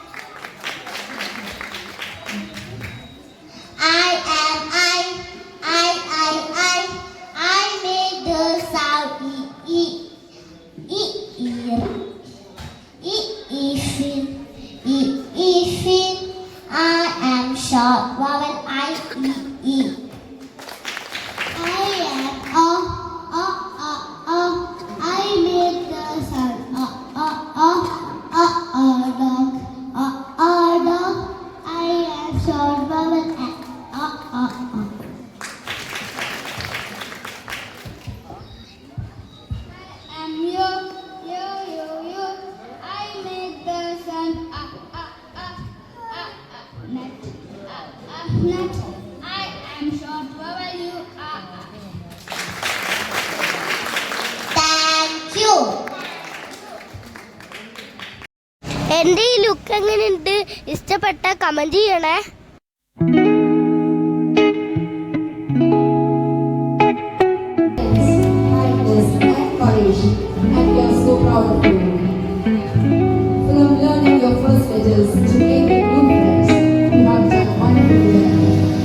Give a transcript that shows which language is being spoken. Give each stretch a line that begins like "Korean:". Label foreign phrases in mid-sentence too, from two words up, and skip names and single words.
English: I am I, I make the sound E, E, E, E, E, fin, E, E, fin. I am short vowel I, E, E. I am O, O, O, O. I make the sound O, O, O, O, O, dog, O, O, dog. I am short vowel A, O, O, O. I am yo, yo, yo, yo. I make the sound A, A, A, A, A, nut, A, A, nut. I am short vowel U, A, A. Thank you.
Malayalam: എൻ്റെ ഈ ലുക്ക് എങ്ങനെയുണ്ട്? ഇഷ്ടപ്പെട്ട കമന്റ് ചെയ്യണേ.
English: And we are so proud of you. From learning your first letters to making new friends, you have done wonderfully well.